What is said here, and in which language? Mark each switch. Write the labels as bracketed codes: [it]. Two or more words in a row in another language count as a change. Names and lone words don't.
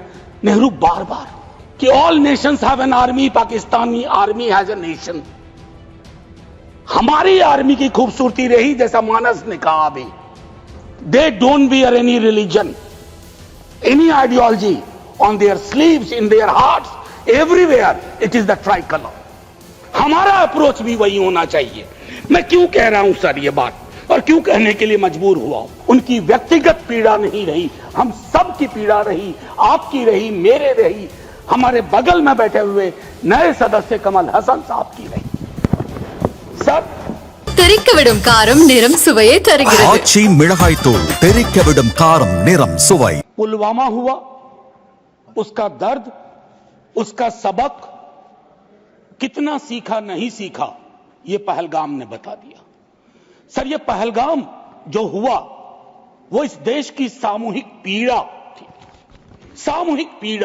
[hi] नेहरू बार बार कि [en] all nations have an army, Pakistani army has a nation. [hi] हमारी आर्मी की खूबसूरती रही, जैसा मानस ने कहा अभी, [en] they don't wear any religion, any ideology on their sleeves, in their hearts, everywhere it is the tricolour. [hi] हमारा अप्रोच भी वही होना चाहिए। मैं क्यों कह रहा हूं सर ये बात, और क्यों कहने के लिए मजबूर हुआ हूं? उनकी व्यक्तिगत पीड़ा नहीं रही, हम सब की पीड़ा रही, आपकी रही, मेरे रही, हमारे बगल में बैठे हुए नए सदस्य कमल हसन साहब की रही। सर [ta] தெறிக்கவிடும் காரம் நிறம் சுவையை தருகிறது। ஆச்சி மிளகாய் தூள் தெறிக்கவிடும் காரம் நிறம் சுவை। [hi] पुलवामा हुआ, उसका दर्द, उसका सबक कितना सीखा नहीं सीखा, ये पहलगाम ने बता दिया। सर ये पहलगाम जो हुआ वो इस देश की सामूहिक पीड़ा थी, सामूहिक पीड़ा।